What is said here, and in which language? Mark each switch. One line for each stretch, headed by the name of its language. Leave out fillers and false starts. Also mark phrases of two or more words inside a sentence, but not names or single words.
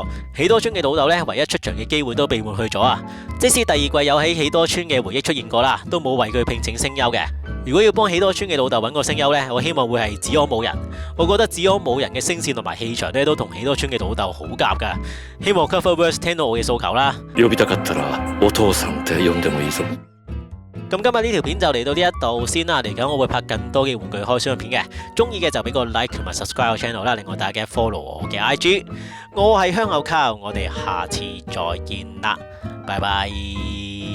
Cantonese: 喜多川嘅老豆呢，唯一出場嘅機會都被換去咗啊！即使第二季有喺喜多川嘅回憶出現過啦，都冇為佢聘請聲優嘅。如果要幫喜多川嘅老豆揾個聲優呢，我希望會係子安武人。我覺得子安武人嘅聲線同埋氣場呢，都同喜多川嘅老豆好夾噶。希望 Coververse 聽到我嘅訴求啦。
Japanese: 呼びたかったらお父さんって呼んでもいいぞ。
Cantonese: 咁今日呢條片就嚟到呢一度先啦，嚟緊我會拍更多嘅玩具開箱片嘅，中意嘅就俾個 like 同埋 subscribe 我 channel 啦，另外大家 follow 我嘅 IG， 我係香口靠，我哋下次再見啦，拜拜。